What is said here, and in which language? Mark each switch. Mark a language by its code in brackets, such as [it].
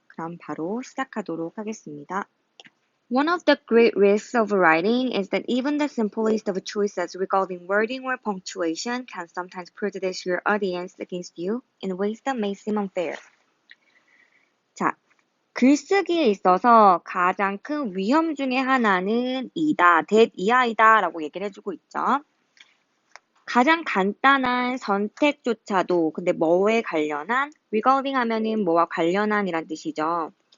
[ko] 그럼 바로 시작하도록 하겠습니다. [en] One of the great risks of writing is that even the simplest of choices regarding wording or punctuation can sometimes prejudice your audience against you in ways that may seem unfair. [ko] 자, 글쓰기에 있어서 가장 큰 위험 중에 하나는 이하이다 라고 얘기를 해주고 있죠. 가장 간단한 선택조차도 근데 뭐에 관련한? regarding 하면은 뭐와 관련한 이란 뜻이죠.